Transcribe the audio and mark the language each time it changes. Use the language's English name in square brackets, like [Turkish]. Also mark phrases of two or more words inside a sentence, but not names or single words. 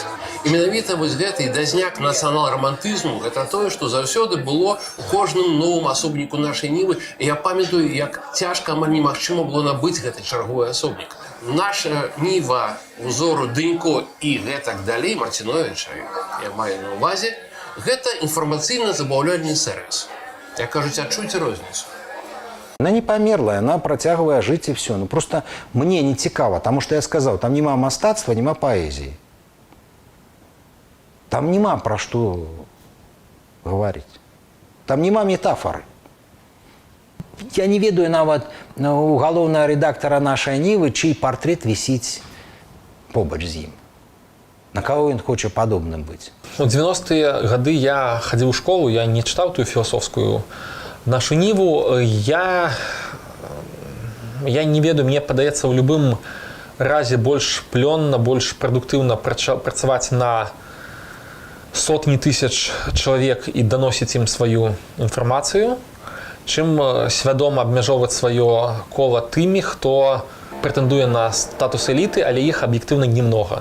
[Belarusian] І менавіта вось гэты дазняк нацыянал-рамантызму гэта тое, што заўсёды было у кожным новым асобніку нашай Нівы. Я памятаю, як цяжка, амаль немагчыма было набыць гэты чарговы асобнік. Наша Ніва узору Дынько і гэтак далей Марціновіча, я маю на увазе, гэта інфармацыйна-забаўляльны сервіс. Як кажуць, адчуйце розніцу. [Russian] Она не померла, она протягивая жить и все. Ну просто мне не цікаво, потому что я сказал, там [Belarusian] нема мастацтва, [Russian] нема поэзии. Там нема про что говорить. Там нема метафоры. [Belarusian] Я не ведаю нават у галоўнага редактора [Russian] нашей Нивы, чий портрет висит побач з ім. На кого он хочет подобным быть? В 90-е годы я ходил в школу, я не читал ту философскую нашу Ниву. [Belarusian] Я не ведаю, мне падаецца, [Russian] в любым разе [Belarusian] больш плённа, больш прадуктыўна працаваць на сотні тысяч чалавек і даносіць ім сваю інфармацыю, чым свядома абмяжоўваць сваё кола тымі, хто прэтэндуе на статус эліты, але іх аб'ектыўна немнога.